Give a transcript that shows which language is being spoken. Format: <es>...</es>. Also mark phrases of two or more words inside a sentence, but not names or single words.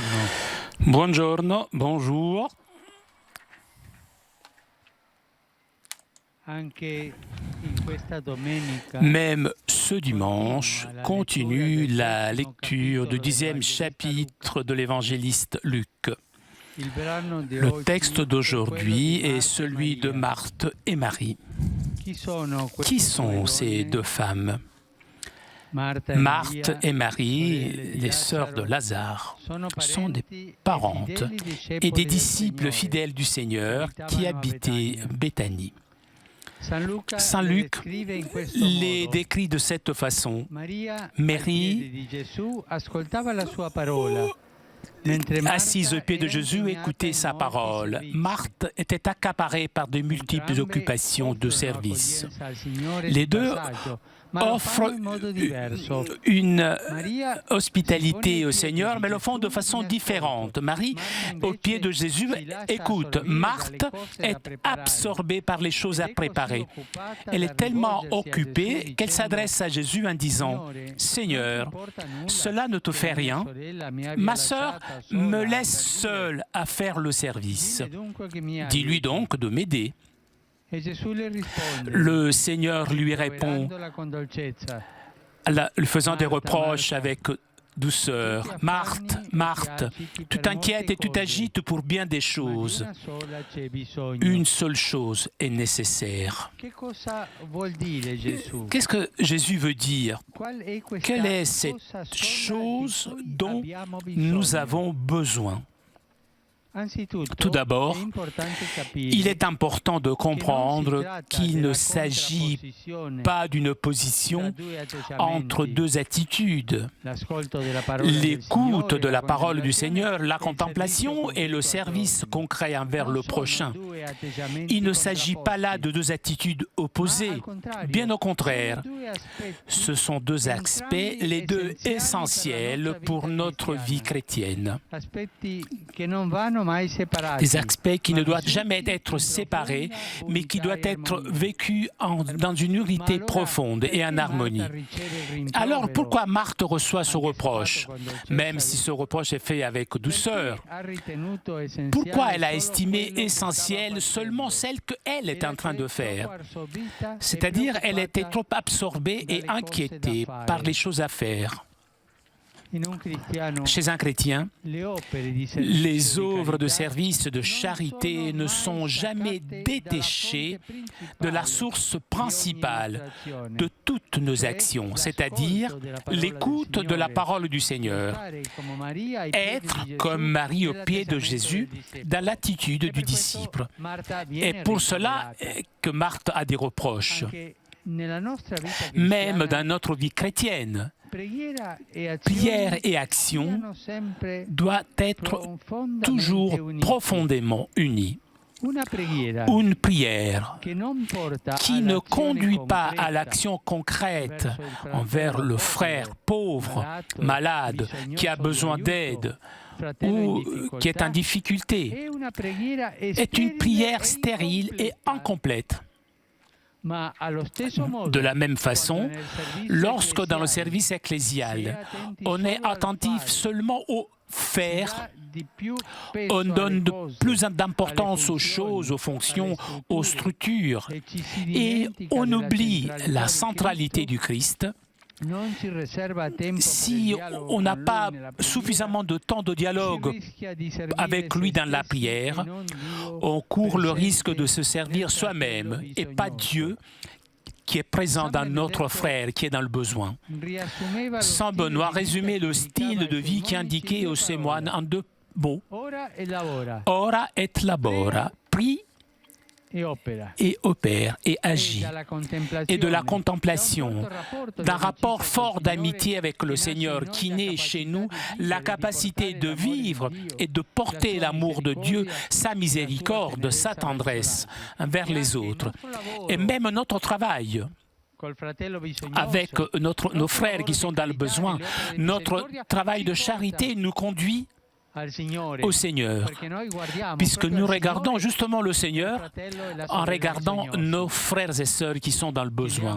<it>Buongiorno, bonjour. Anche in questa domenica,</it> <fr>Même ce dimanche continue la lecture du 10e chapitre de l'évangéliste Luc.</fr> <it>il brano di</it> <fr>Le</fr> <it>oggi</it> <fr>texte</fr> <it>è</it> <fr>d'aujourd'hui</fr> <it>quello di</it> <fr>est celui de</fr> <it>Marta</it> <fr>Marthe et Marie.</fr> <it>Chi sono queste</it> <fr>Qui sont</fr> <it>due</it> <fr>ces</fr> <it>donne?</it> <fr>deux femmes? Marthe Marthe et Marie,</fr> <it>sorelle di</it> <fr>les sœurs de</fr> <it>Lazzaro,</it> <fr>Lazare,</fr> <it>sono</it> <fr>sont des</fr> <it>parenti e</it> <fr>parentes fidèli et</fr> <it>discepoli</it> <fr>des</fr> <it>del</it> <fr>disciples</fr> <it>Signore.</it> <fr>fidèles du Seigneur qui habitaient Béthanie. Saint Luc</fr> <it>scrive in questo</it> <fr>les</fr> <it>modo.</it> <fr>décrit de cette façon.</fr> <it>Maria,</it> <fr>Marie,</fr> <it>ai piedi di Gesù, ascoltava la sua parola. Mentre Marta</it> <fr>assise aux pieds de</fr> <it>era</it> <fr>Jésus,</fr> <it>impegnata</it> <fr>écoutait</fr> <it>in</it> <fr>sa</fr> <it>molti</it> <fr>parole.</fr> <it>servizi.</it> <fr>Marthe était accaparée par de multiples</fr> <it>Entrambe</it> <fr>occupations de</fr> <it>offrono</it> <fr>service.</fr> <it>accoglienza al Signore</it> <fr>Les</fr> <it>sul</it> <fr>deux</fr> <it>passaggio, ma lo fanno</it> <fr>offrent</fr> <it>in modo diverso.</it> <fr>une</fr> <it>Maria</it> <fr>hospitalité</fr> <it>si</it> <fr>au</fr> <it>pone ai</it> <fr>Seigneur,</fr> <it>piedi</it> <fr>mais</fr> <it>di</it> <fr>le font de</fr> <it>Gesù</it> <fr>façon</fr> <it>in</it> <fr>différente.</fr> <it>ascolto.</it> <fr>Marie,</fr> <it>Marta</it> <fr>au pied de</fr> <it>invece</it> <fr>Jésus,</fr> <it>si lascia</it> <fr>écoute.</fr> <it>assorbire</it> <fr>Marthe</fr> <it>dalle cose da</it> <fr>est</fr> <it>preparare.</it> <fr>absorbée par les choses à</fr> <it>Ed è così</it> <fr>préparer.</fr> <it>occupata</it> <fr>Elle</fr> <it>da</it> <fr>est tellement</fr> <it>rivolgersi a Gesù</it> <fr>occupée qu'elle</fr> <it>dicendo,</it> <fr>s'adresse à Jésus en disant</fr> <it>Signore,</it> <fr>Seigneur,</fr> <it>non ti importa nulla</it> <fr>cela ne te</fr> <it>che</it> <fr>fait</fr> <it>la mia</it> <fr>rien.</fr> <it>sorella mi abbia</it> <fr>Ma sœur</fr> <it>lasciata</it> <fr>me</fr> <it>sola</it> <fr>laisse</fr> <it>per dire.</it> <fr>seule à faire le service.</fr> <it>Dille dunque che mi</it> <fr>Dis-lui</fr> <it>aiuti.</it> <fr>donc de m'aider.</fr> <it>E Gesù le risponde,</it> <fr>Le Seigneur lui répond,</fr> <it>rimproverandola con dolcezza.</it> <fr>lui faisant des</fr> <it>Martha,</it> <fr>reproches</fr> <it>Martha,</it> <fr>avec douceur.</fr> <it>tu ti</it> <fr>Marthe,</fr> <it>affanni e ti</it> <fr>Marthe,</fr> <it>agiti</it> <fr>tu</fr> <it>per</it> <fr>t'inquiètes</fr> <it>molte</it> <fr>et tu</fr> <it>cose,</it> <fr>t'agites pour bien des</fr> <it>ma di</it> <fr>choses.</fr> <it>una sola c'è bisogno.</it> <fr>Une seule chose est nécessaire.</fr> <it>Che cosa vuol dire Gesù?</it> <fr>Qu'est-ce que Jésus veut dire?</fr> <it>Qual è questa</it> <fr>Quelle est cette</fr> <it>cosa sola</it> <fr>chose</fr> <it>di cui</it> <fr>dont</fr> <it>abbiamo</it> <fr>nous</fr> <it>bisogno?</it> <fr>avons besoin?</fr> <it>Anzitutto,</it> <fr>Tout d'abord,</fr> <it>è importante capire</it> <fr>il est important de</fr> <it>che non si</it> <fr>comprendre</fr> <it>tratta</it> <fr>qu'il ne</fr> <it>della</it> <fr>s'agit</fr> <it>contrapposizione</it> <fr>pas d'une</fr> <it>tra</it> <fr>opposition</fr> <it>due atteggiamenti.</it> <fr>entre deux attitudes.</fr> <it>L'ascolto della parola del</it> <fr>L'écoute</fr> <it>Signore,</it> <fr>de la</fr> <it>la</it> <fr>parole du</fr> <it>contemplazione</it> <fr>Seigneur, la</fr> <it>e il</it> <fr>contemplation</fr> <it>servizio</it> <fr>et le</fr> <it>concreto al</it> <fr>service</fr> <it>prossimo.</it> <fr>concret envers</fr> <it>Non</it> <fr>le</fr> <it>sono</it> <fr>prochain.</fr> <it>due atteggiamenti</it> <fr>Il ne s'agit pas là</fr> <it>contrapposti,</it> <fr>de deux attitudes</fr> <it>ma</it> <fr>opposées.</fr> <it>al contrario,</it> <fr>Bien au</fr> <it>sono</it> <fr>contraire,</fr> <it>due aspetti</it> <fr>ce sont deux aspects, les deux essentiels pour notre vie chrétienne.</fr> <it>aspetti che non vanno mai separati.</it> <fr>Des aspects qui ne</fr> <it>ma</it> <fr>doivent</fr> <it>vissuti</it> <fr>jamais</fr> <it>in</it> <fr>être séparés,</fr> <it>profonda</it> <fr>mais qui</fr> <it>unità</it> <fr>doivent</fr> <it>e</it> <fr>être</fr> <it>armonia.</it> <fr>vécus dans une</fr> <it>Ma</it> <fr>unité</fr> <it>allora,</it> <fr>profonde et</fr> <it>perché</it> <fr>en</fr> <it>Marta</it> <fr>harmonie.</fr> <it>riceve il</it> <fr>Alors</fr> <it>rimprovero,</it> <fr>pourquoi Marthe reçoit ce</fr> <it>anche se</it> <fr>reproche,</fr> <it>fatto con dolcezza,</it> <fr>même si ce reproche est fait avec douceur?</fr> <it>perché ha ritenuto essenziale</it> <fr>Pourquoi elle a</fr> <it>solo</it> <fr>estimé</fr> <it>quello che</it> <fr>essentiel</fr> <it>stava</it> <fr>seulement</fr> <it>facendo?</it> <fr>celle qu'elle est</fr> <it>Era</it> <fr>en train de</fr> <it>troppo</it> <fr>faire?</fr> <it>assorbita e</it> <fr>C'est-à-dire, elle était</fr> <it>preoccupata</it> <fr>trop absorbée et</fr> <it>dalle cose</it> <fr>inquiétée</fr> <it>da fare.</it> <fr>par les choses à faire.</fr> <it>In un cristiano,</it> <fr>Chez un chrétien,</fr> <it>le opere di servizio</it> <fr>les</fr> <it>di</it> <fr>œuvres de</fr> <it>carità</it> <fr>service, de</fr> <it>non</it> <fr>charité</fr> <it>sono</it> <fr>ne</fr> <it>mai</it> <fr>sont jamais</fr> <it>staccate dalla</it> <fr>détachées</fr> <it>fonte</it> <fr>de la</fr> <it>principale</it> <fr>source</fr> <it>di ogni</it> <fr>principale</fr> <it>nostra azione,</it> <fr>de toutes nos</fr> <it>cioè</it> <fr>actions,</fr> <it>l'ascolto</it> <fr>c'est-à-dire</fr> <it>della parola del</it> <fr>l'écoute de la</fr> <it>Signore,</it> <fr>parole du Seigneur.</fr> <it>stare come Maria ai piedi</it> <fr>Être</fr> <it>di</it> <fr>comme</fr> <it>Gesù</it> <fr>Marie au pied de</fr> <it>nell'atteggiamento</it> <fr>Jésus</fr> <it>del discepolo.</it> <fr>dans l'attitude</fr> <it>E</it> <fr>du</fr> <it>per questo</it> <fr>disciple.</fr> <it>Marta</it> <fr>Et</fr> <it>viene</it> <fr>pour cela</fr> <it>rimproverata.</it> <fr>que Marthe a des reproches.</fr> <it>Anche nella nostra vita</it> <fr>Même</fr> <it>cristiana,</it> <fr>dans notre vie chrétienne,</fr> <it>preghiera e</it> <fr>prière</fr> <it>azione</it> <fr>et action</fr> <it>siano sempre</it> <fr>doivent être</fr> <it>profondamente</it> <fr>toujours</fr> <it>unite.</it> <fr>profondément unies.</fr> <it>Una preghiera</it> <fr>Une prière</fr> <it>che non porta</it> <fr>qui ne</fr> <it>all'azione</it> <fr>conduit pas à</fr> <it>concreta</it> <fr>l'action concrète</fr> <it>verso il fratello</it> <fr>envers le</fr> <it>povero,</it> <fr>frère pauvre, malade, qui a besoin d'aide</fr> <it>fratello in</it> <fr>ou qui est en</fr> <it>difficoltà,</it> <fr>difficulté,</fr> <it>è una preghiera</it> <fr>est une prière stérile stérile et incomplète.</fr> <it>Ma allo stesso modo,</it> <fr>De la même</fr> <it>quando</it> <fr>façon,</fr> <it>nel servizio</it> <fr>lorsque dans le</fr> <it>ecclesiale</it> <fr>service</fr> <it>si è</it> <fr>ecclésial,</fr> <it>attenti</it> <fr>on est</fr> <it>solo al</it> <fr>attentif</fr> <it>fare,</it> <fr>seulement au</fr> <it>si</it> <fr>faire,</fr> <it>dà di più peso</it> <fr>on</fr> <it>alle</it> <fr>donne de</fr> <it>cose,</it> <fr>plus</fr> <it>alle</it> <fr>d'importance aux</fr> <it>funzioni,</it> <fr>choses, aux fonctions,</fr> <it>alle</it> <fr>aux</fr> <it>strutture,</it> <fr>structures,</fr> <it>e ci si</it> <fr>et</fr> <it>dimentica</it> <fr>on</fr> <it>della</it> <fr>oublie</fr> <it>centralità</it> <fr>la</fr> <it>di</it> <fr>centralité</fr> <it>Cristo,</it> <fr>du Christ.</fr> <it>non si riserva tempo per il</it> <fr>Si</fr> <it>dialogo</it> <fr>on n'a</fr> <it>con lui</it> <fr>pas</fr> <it>nella preghiera,</it> <fr>suffisamment de temps de</fr> <it>si</it> <fr>dialogue</fr> <it>rischia di servire</it> <fr>avec lui</fr> <it>se</it> <fr>dans la</fr> <it>stessi</it> <fr>prière,</fr> <it>e non Dio</it> <fr>on court le</fr> <it>presente</it> <fr>risque de se</fr> <it>nel</it> <fr>servir</fr> <it>fratello</it> <fr>soi-même et pas</fr> <it>bisognoso.</it> <fr>Dieu qui est présent dans Saint notre</fr> <it>Benedetto</it> <fr>frère qui est dans le besoin.</fr> <it>riassumeva lo</it> <fr>Saint</fr> <it>stile</it> <fr>Benoît</fr> <it>di vita</it> <fr>résumait</fr> <it>che</it> <fr>le</fr> <it>indicava</it> <fr>style de</fr> <it>ai</it> <fr>vie qui</fr> <it>suoi</it> <fr>indiquait aux</fr> <it>monaci in due</it> <fr>moines en</fr> <it>parole.</it> <fr>deux mots.</fr> <it>ora e lavora,</it> <la>Ora et labora. Prie</la> <it>e opera.</it> <fr>et opère et agit. Et de la contemplation, contemplation, d'un rapport fort d'amitié avec le Seigneur qui naît chez nous la capacité de vivre et de porter l'amour de Dieu, sa miséricorde, sa tendresse envers les autres. Et même notre travail avec nos frères qui sont dans le besoin, notre travail de charité nous conduit au Seigneur, puisque nous regardons justement le Seigneur en regardant nos frères et sœurs qui sont dans le besoin.</fr>